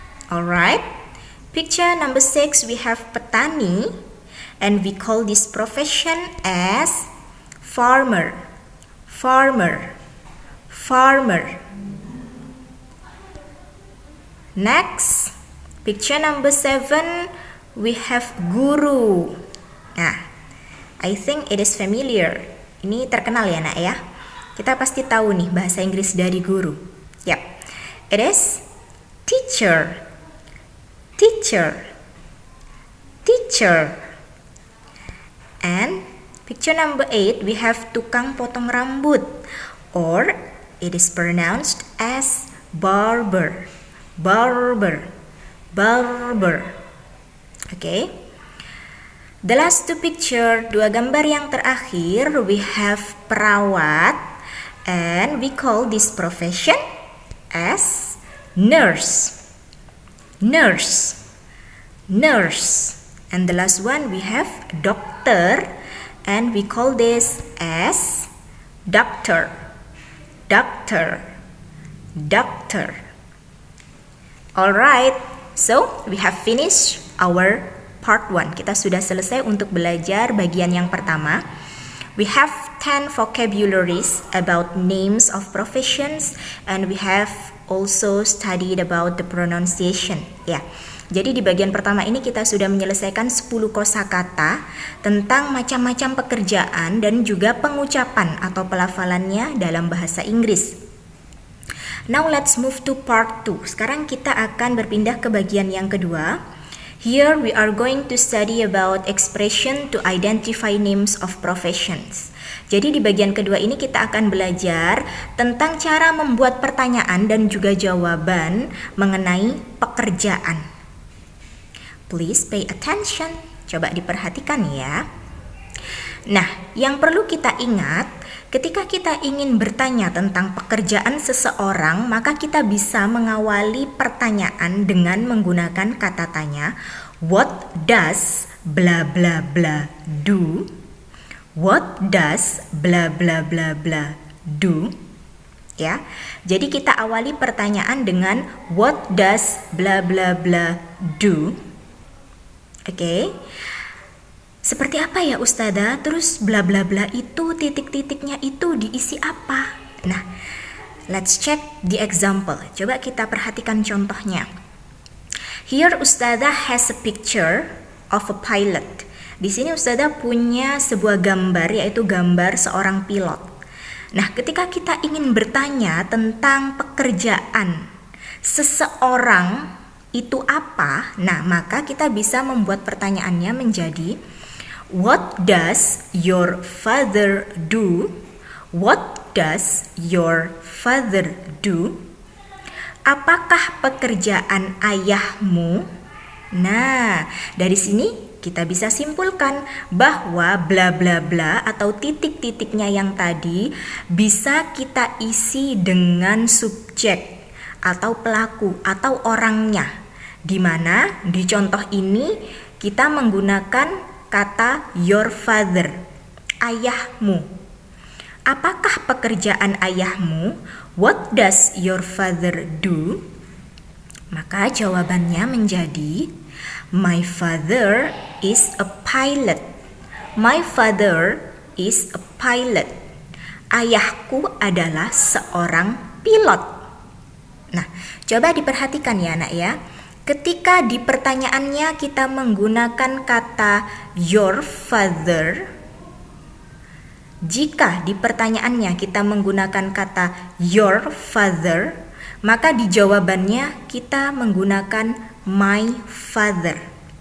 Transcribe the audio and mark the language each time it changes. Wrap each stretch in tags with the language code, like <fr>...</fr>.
<en>Alright, picture number 6, we have petani, and we call this profession as farmer, farmer, farmer. Next, picture number 7, we have guru. Nah, I think it is familiar.</en> <id>Ini terkenal ya nak ya. Kita pasti tahu nih bahasa Inggris dari guru.</id> <en>Yep, it is teacher, teacher, teacher. And picture number 8, we have</en> <id>tukang potong rambut,</id> <en>or it is pronounced as barber, barber, barber. Okay, the last 2 picture,</en> <id>2 gambar yang terakhir,</id> <en>we have perawat, and we call this profession as nurse, nurse, nurse. And the last one, we have doctor, and we call this as doctor, doctor, doctor. Alright, so we have finished our part 1.</en> <id>Kita sudah selesai untuk belajar bagian yang pertama.</id> <en>We have 10 vocabularies about names of professions, and we have also studied about the pronunciation.</en> <id>Ya. Jadi di bagian pertama ini kita sudah menyelesaikan 10 kosakata tentang macam-macam pekerjaan dan juga pengucapan atau pelafalannya dalam bahasa Inggris.</id> <en>Now let's move to part 2.</en> <id>Sekarang kita akan berpindah ke bagian yang kedua.</id> <en>Here we are going to study about expression to identify names of professions.</en> <id>Jadi di bagian kedua ini kita akan belajar tentang cara membuat pertanyaan dan juga jawaban mengenai pekerjaan.</id> <en>Please pay attention.</en> <id>Coba diperhatikan ya. Nah, yang perlu kita ingat, ketika kita ingin bertanya tentang pekerjaan seseorang, maka kita bisa mengawali pertanyaan dengan menggunakan kata tanya.</id> <en>What does bla bla bla do? What does bla bla bla bla do?</en> <id>Ya. Jadi kita awali pertanyaan dengan</id> <en>what does bla bla bla do?</en> <id>Oke. Seperti apa ya Ustazah? Terus bla bla bla itu titik-titiknya itu diisi apa?</id> <en>Nah, let's check the example.</en> <id>Coba kita perhatikan contohnya.</id> <en>Here Ustazah has a picture of a pilot.</en> <id>Di sini Ustazah punya sebuah gambar, yaitu gambar seorang pilot. Nah, ketika kita ingin bertanya tentang pekerjaan seseorang itu apa? Nah, maka kita bisa membuat pertanyaannya menjadi</id> <en>what does your father do? What does your father do?</en> <id>Apakah pekerjaan ayahmu? Nah, dari sini kita bisa simpulkan bahwa bla bla bla atau titik-titiknya yang tadi bisa kita isi dengan subjek atau pelaku atau orangnya, di mana di contoh ini kita menggunakan kata</id> <en>your father,</en> <id>ayahmu. Apakah pekerjaan ayahmu?</id> <en>What does your father do?</en> <id>Maka jawabannya menjadi</id> <en>my father is a pilot. My father is a pilot.</en> <id>Ayahku adalah seorang pilot.</id> <en>Nah, coba diperhatikan ya anak ya. Ketika di pertanyaannya kita menggunakan kata your father, jika di pertanyaannya kita menggunakan kata your father, maka di jawabannya kita menggunakan my father.</en>